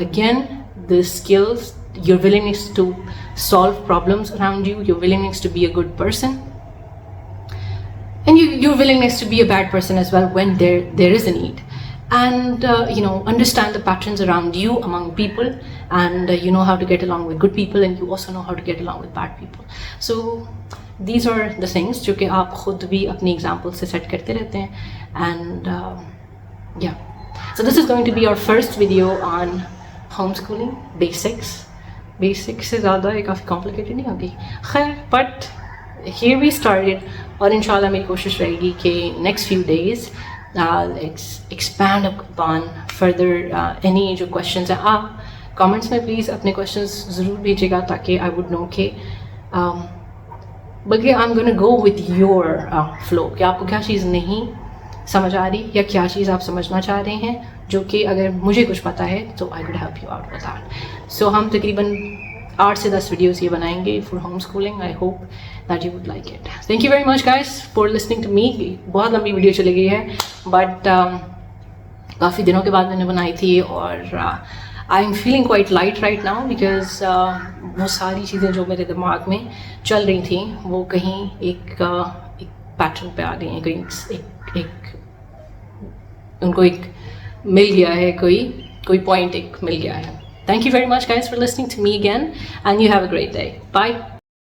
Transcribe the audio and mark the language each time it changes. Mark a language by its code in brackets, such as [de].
[en] Again, the skills, your willingness to solve problems around you, your willingness to be a good person, and your willingness to be a bad person as well when there is a need. And you know, understand the patterns around you among people, and you know how to get along with good people, and you also know how to get along with bad people. So these are the things [hi] जो कि आप खुद भी अपनी examples से set करते रहते हैं. [en] And yeah, so this is going to be our first video on homeschooling basics [hi] से ज़्यादा ये काफ़ी complicated नहीं होगी. [en] खैर, but here we started, [hi] और इंशाल्लाह मेरी कोशिश रहेगी कि [en] next few days expand upon further any जो questions हैं. [hi] आप comments में please अपने questions ज़रूर भेजिएगा ताकि [en] I would know [hi] कि बल्कि [en] I'm gonna go with your flow [hi] कि आपको क्या चीज़ नहीं समझ आ रही या क्या चीज़ आप समझना चाह रहे हैं, जो कि अगर मुझे कुछ पता है तो [en] I could help you out with that. [hi] So हम तकरीबन 8 से 10 वीडियोस ये बनाएंगे for homeschooling. [en] I hope that you would like it. Thank you very much guys for listening to me. [hi] बहुत लंबी वीडियो चली गई है, but काफ़ी दिनों के बाद मैंने बनाई थी, और [en] I am feeling quite light right now because [hi] वो सारी चीज़ें जो मेरे दिमाग में चल रही थी वो कहीं एक पैटर्न पे आ गई हैं, कहीं एक उनको एक मिल गया है, कोई पॉइंट एक मिल गया है. [en] Thank you very much guys for listening to me again, and you have a great day. Bye.